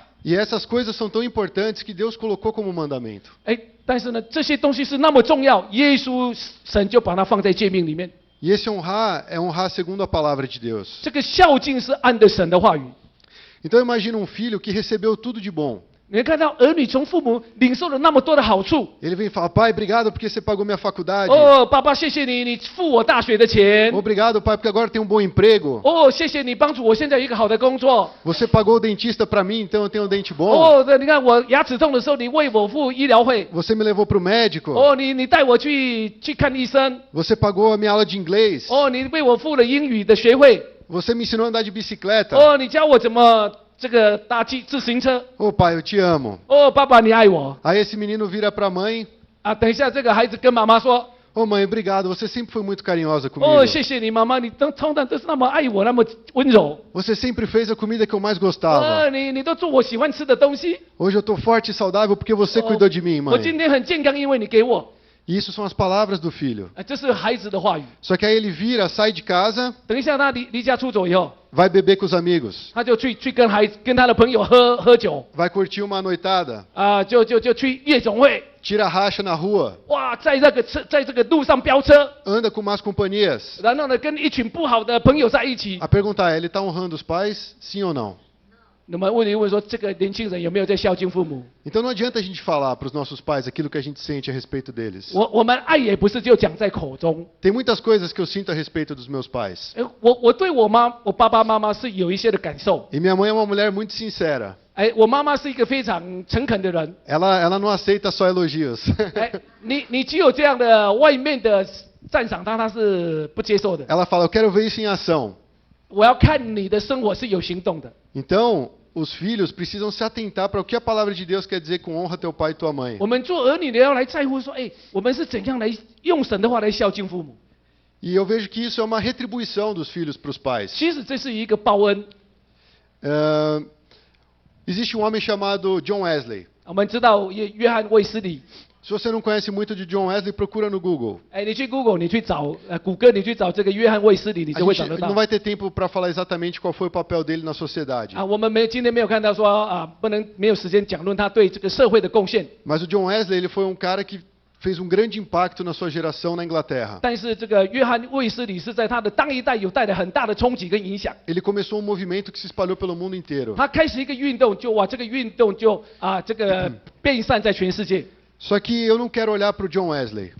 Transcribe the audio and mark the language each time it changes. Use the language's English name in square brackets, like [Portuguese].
[Portuguese] E essas coisas são tão importantes que Deus colocou como mandamento. [Chinese] 但是呢，这些东西是那么重要，耶稣神就把它放在诫命里面。 [Portuguese] E esse honrar é honrar segundo a palavra de Deus. [Chinese] 这个孝敬是按着神的话语。 [Portuguese] Então imagina um filho que recebeu tudo de bom. [Chinese] 你会看到儿女从父母领受了那么多的好处。 [Portuguese] Ele vem e fala: Pai, obrigado porque você pagou minha faculdade. [Chinese] 哦，爸爸，谢谢你，你付我大学的钱。 [Portuguese] Obrigado, pai, porque agora eu tenho um bom emprego. [Chinese] 哦，谢谢你帮助我现在有一个好的工作。 [Portuguese] Você pagou o dentista para mim, então eu tenho um dente bom. [Chinese] 哦，对，你看我牙齿痛的时候，你为我付医疗费。 [Portuguese] Você me levou para o médico. [Chinese] 哦，你带我去看医生。 [Portuguese] Você pagou a minha aula de inglês. [Chinese] 哦，你为我付了英语的学费。 [Portuguese] Você me ensinou a andar de bicicleta. [Chinese] 哦，你教我怎么这个搭自行车。 [Portuguese] Ô pai, eu te amo. [Chinese] 哦，爸爸，你爱我。 [Portuguese] Aí esse menino vira para a mãe: [Chinese] 啊，等一下，这个孩子跟妈妈说。 [Portuguese] Ô mãe, obrigado, você sempre foi muito carinhosa [Chinese] 哦， [Portuguese] comigo. [Chinese] 谢谢你，妈妈，你通常都是那么爱我，那么温柔。 [Portuguese] Você sempre fez a comida que eu mais gostava. [Chinese] 哦，你都做我喜欢吃的东西。 [Portuguese] Hoje eu tô forte e saudável porque você cuidou de mim, [Chinese] 我今 [Portuguese] mãe. [Chinese] 天很健康，因为你给我。 [Portuguese] E isso são as palavras do filho. [Chinese] 这是孩子的话语。 [Portuguese] Só que aí ele vira, sai de casa, [Chinese] 等一下他离家出走以后， [Portuguese] vai beber com os amigos, [Chinese] 他就去跟他的朋友喝酒 [Portuguese] vai curtir uma noitada, [Chinese] 啊、就去夜总会。 [Portuguese] tira racha na rua, [Chinese] 哇，在这个路上飙车， [Portuguese] anda com más companhias. [Chinese] 然后呢跟一群不好的朋友在一起。 [Portuguese] A pergunta é: ele está honrando os pais? Sim ou não? [Chinese] 那么问题问说，这个年轻人有没有在孝敬父母？ [Portuguese] Então não adianta a gente falar para os nossos pais aquilo que a gente sente a respeito deles. [Chinese] 我们爱也不是就讲在口中。 [Portuguese] Tem muitas coisas que eu sinto a respeito dos meus pais. [Chinese] 我对我爸爸妈妈是有一些的感受。 [Portuguese] E minha mãe é uma mulher muito sincera. [Chinese] 哎，我妈妈是一个非常诚恳的人。 [Portuguese] Ela não aceita só elogios. [Chinese] 哎，你只有这样的外面的赞赏他是不接受的。 [Portuguese] Ela fala: eu quero ver isso em ação. [Chinese] 我要看你的生活是有行动的。 [Portuguese] Então, os filhos precisam se atentar para o que a palavra de Deus quer dizer com honra teu pai e tua mãe. [Chinese] 我们做儿女的要来在乎说，哎，我们是怎样来用神的话来孝敬父母。 [Portuguese] E eu vejo que isso é uma retribuição dos filhos para os pais. [Chinese] 其实这是一个报恩。 [Portuguese] Existe um homem chamado John Wesley. [Chinese] 我们知道约翰卫斯理。 [Portuguese] Se você não conhece muito de John Wesley, procura no Google. [Chinese] 哎，你去 Google， 你去找谷歌，你去找这个约翰卫斯理，你 [Portuguese] A [Chinese] 就会找 [Portuguese] gente [Chinese] 得到 [Portuguese] não。 vai ter tempo para falar exatamente qual foi o papel dele na sociedade. [Chinese] 啊，我们今天没有看到说啊，没有时间讲论他对这个社会的贡献。 [Portuguese] Mas o John Wesley, ele foi um cara que fez um grande impacto na sua geração na Inglaterra. [Chinese] 但是这个约翰卫斯理是在他的当一代有带来很大的冲击跟影响。 [Portuguese] Ele começou um movimento que se espalhou pelo mundo inteiro. [Chinese] 他开始一个运动，这个运动就这个遍散在全世界。 [Portuguese] Só que eu não quero olhar para o John Wesley.